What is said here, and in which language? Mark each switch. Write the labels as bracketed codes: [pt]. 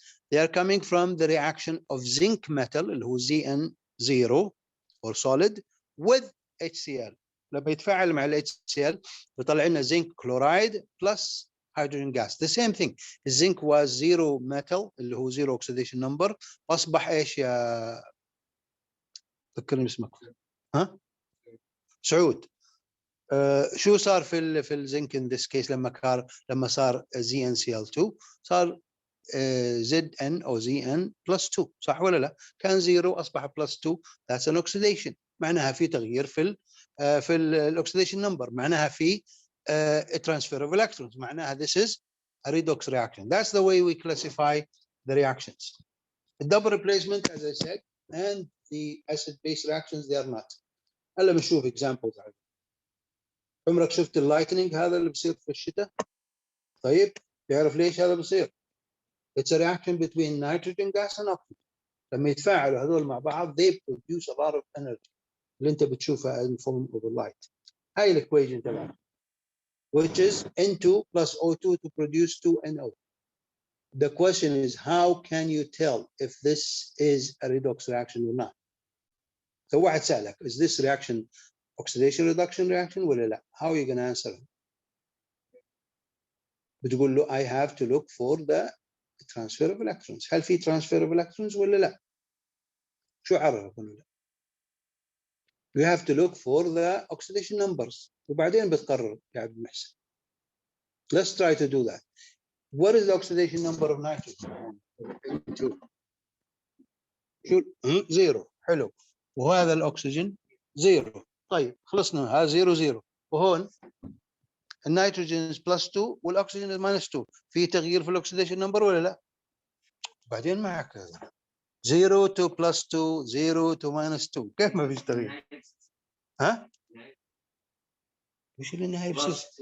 [en] They are coming from the reaction of zinc metal [ar] اللي هو [en] Zn0 or solid with HCl. [ar] لما يتفاعل مع ال [en] HCl [ar] بيطلع لنا [en] zinc chloride plus hydrogen gas. The same thing. Zinc was zero metal اللي هو zero oxidation number. [ar] أصبح إيش يا فكرني اسمك؟ ها؟ سعود. شو صار في الزنك [en] in this case [ar] لما صار ZnCl2 صار Zn او Zn plus 2 صح ولا لا؟ كان 0 اصبح plus 2 [en] that's an oxidation [ar] معناها في تغيير في الاكسيديشن نمبر معناها في [en] transfer of electrons [ar] معناها [en] this is a redox reaction. That's the way we classify the reactions. The double replacement as I said and the acid base reactions they are not. [ar] هلا بنشوف examples. عمرك شفت اللايتنينج هذا اللي بصير في الشتاء؟ طيب تعرف ليش هذا بصير؟ [en] It's a reaction between nitrogen gas and oxygen. [ar] لما يتفاعلوا هذول مع بعض [en] they produce a lot of energy [ar] اللي انت بتشوفها [en] in form of a light. [ar] هاي الايكويشن تبعها [en] which is N2 plus O2 to produce 2NO. The question is how can you tell if this is a redox reaction or not? So [ar] واحد سألك [en] is this reaction oxidation reduction reaction [ar] ولا لا? [en] How are you going to answer him? [ar] بتقول له [en] I have to look for the transfer of electrons. [ar] هل في [en] transfer of electrons [ar] ولا لا؟ شو عرفك ولا لا؟ [en] You have to look for the oxidation numbers [ar] وبعدين بتقرر يا عبد المحسن. [en] Let's try to do that. What is the oxidation number of nitrogen? 2. [ar] شو 0 حلو وهذا الاكسجين 0 طيب خلصنا هذا 0 0 وهون النيتروجين بلس 2 والاكسجين ماينس 2 في تغيير في الاكسيديشن نمبر ولا لا؟ بعدين معك 0 to plus 2 0 to minus 2 كيف ما فيش تغيير؟ ها؟ ايش اللي النهايه بصير؟